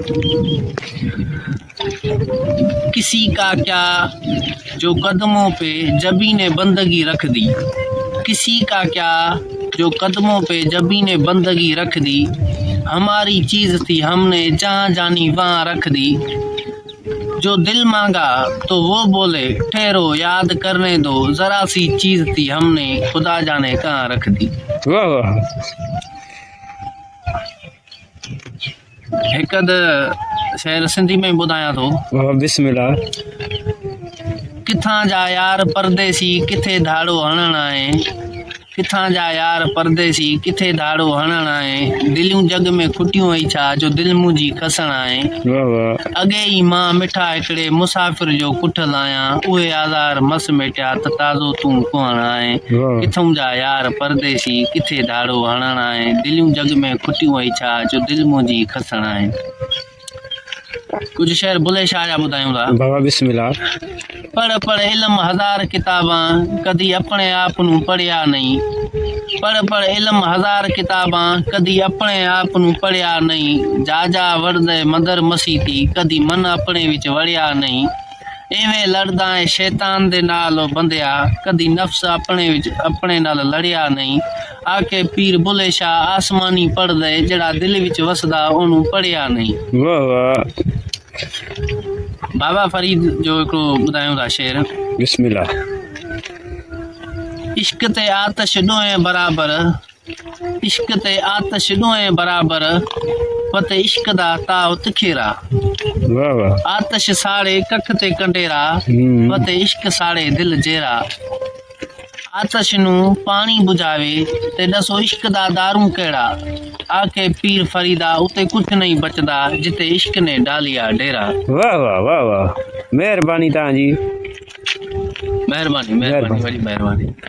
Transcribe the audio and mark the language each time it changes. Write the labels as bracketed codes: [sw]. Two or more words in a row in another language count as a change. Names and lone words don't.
[ur] کسی کا کیا جو قدموں پہ جبیں نے بندگی رکھ دی، کسی کا کیا جو قدموں پہ جبیں نے بندگی رکھ دی، ہماری چیز تھی ہم نے جہاں جانی وہاں رکھ دی، جو دل مانگا تو وہ بولے ٹھہرو یاد کرنے دو، ذرا سی چیز تھی ہم نے خدا جانے کہاں رکھ دی. वाह वाह [sd] हिकु शेर सिंधी में ॿुधायां थो। वाह बिस्मिल्लाह। किथां जा यार परदेसी किथे धाड़ो हणण आहे, किथां जा यार परदेसी किथे धाड़ो हणण आहे, दिलियूं जग में खुटियूं ई छा जो दिल मुंहिंजी खसण आहे, वाह वाह अॻे ई मां मिठा हिकिड़े मुसाफ़िर जो कुठल आहियां, उहे आज़ार मस मेटिया त ताज़ो तूं कुहण आहे, वाह किथां जा यार परदेसी किथे धाड़ो हणण आहे, दिलियूं जग में खुटियूं ई छा जो दिल मुंहिंजी खसण आहे। कुछ शेर बुले शाह जा ॿुधायूं था। बाबा बिस्मिल्लाह। [pa] پڑھ پڑھ علم ہزار کتاباں کدی اپنے آپ نوں پڑھیا نہیں، پڑھ پڑھ علم ہزار کتاباں کدی اپنے آپ نوں پڑھیا نہیں، جا جا وڑدے مندر مسیتی کدی من اپنے وچ وڑیا نہیں، ایویں لڑدا ہے شیطان دے نال بندیا کدی نفس اپنے نال لڑیا نہیں، آکھے پیر بلھے شاہ آسمانی پڑھدے جیہڑا دل وچ وسدا اونوں پڑھیا نہیں. वाह वाह [sd] बाबा फरीद जो हिकिड़ो ॿुधायूं था शेर। बिस्मिल्लाह। [pa] عشق تے آتش ڈوہے برابر، عشق تے آتش ڈوہے برابر، پت عشق دا تاؤ تکھیرا, वाह वाह آتش ساڑے ککھ تے کنڈیرا، پت عشق ساڑے دل جیرا، آتش نوں پانی بجھاوے تے دسو عشق دا دارو کہڑا، آکھے پیر فریدا اتے کجھ نہیں بچدا جتھے عشق نے ڈالیا ڈیرا. [sd] वाह वाह वाह वाह, मेहरबानी तव्हांजी। महिरबानी महिरबानी वॾी महिरबानी।